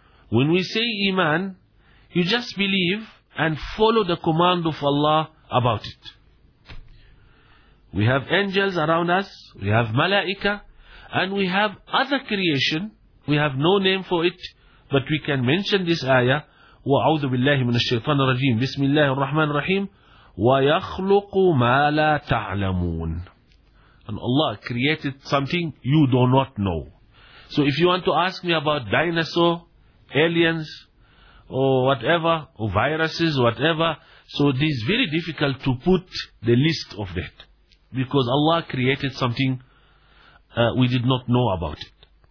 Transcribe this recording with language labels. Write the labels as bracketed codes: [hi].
[en] When we say iman, you just believe and follow the command of Allah about it. We have angels around us, we have malaika, and we have other creation. We have no name for it, but we can mention this ayah. [ar] وَأَعُوذُ بِاللَّهِ مِنَ الشَّيْطَانِ الرَّجِيمِ بِسْمِ اللَّهِ الرَّحْمَنِ الرَّحِيمِ وَيَخْلُقُ مَا لَا تَعْلَمُونَ. [en] And Allah created something you do not know. So if you want to ask me about dinosaur, aliens, or whatever, or viruses, whatever, so it is very difficult to put the list of that. Because Allah created something we did not know about it.